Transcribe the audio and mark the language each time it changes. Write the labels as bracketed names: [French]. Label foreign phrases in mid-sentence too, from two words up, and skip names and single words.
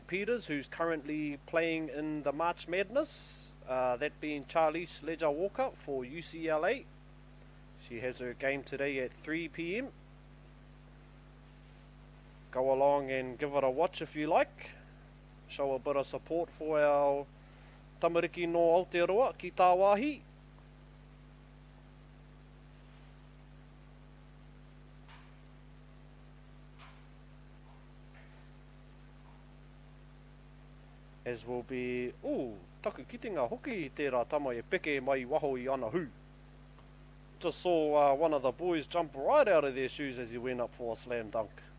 [English] Peter's, who's currently playing in the March Madness, that being Charlize Leger-Walker for UCLA. She has her game today at 3 p.m. Go along and give it a watch if you like. Show a bit of support for our [Māori] tamariki no Aotearoa ki tā wāhi. [English] As will be, [Māori] taku kitenga hoki I tērā tama e peke mai waho I ana hu. [English] Just saw one of the boys jump right out of their shoes as he went up for a slam dunk.